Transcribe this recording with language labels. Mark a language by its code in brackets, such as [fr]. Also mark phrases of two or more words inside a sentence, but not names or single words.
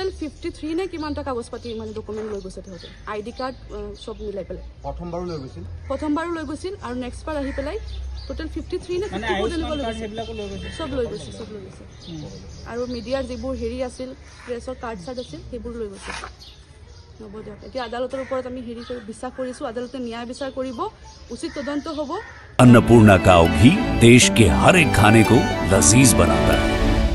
[as] 53 নে কিমানটা কাগজ পাতি মানে ডকুমেণ্ট লৈ গৈছে তাহাঁতে [en] ID card [as] চব মিলাই পেলাই প্ৰথমবাৰো লৈ গৈছিল আৰু নেক্সট বাৰ আহি পেলাই টোটেল 53 নে সব লৈ গৈছে আৰু মিডিয়াৰ যিবোৰ হেৰি আছিল প্ৰেছৰ কাৰ্ড আছিল সেইবোৰ লৈ গৈছে হ'ব দিয়ক এতিয়া আদালতৰ ওপৰত আমি হেৰি কৰি বিশ্বাস কৰিছোঁ আদালতে ন্যায় বিচাৰ কৰিব উচিত তদন্ত হ'ব [hi] अन्नपूर्णा काव घी देश के हर एक खाने को लजीज बनाता है।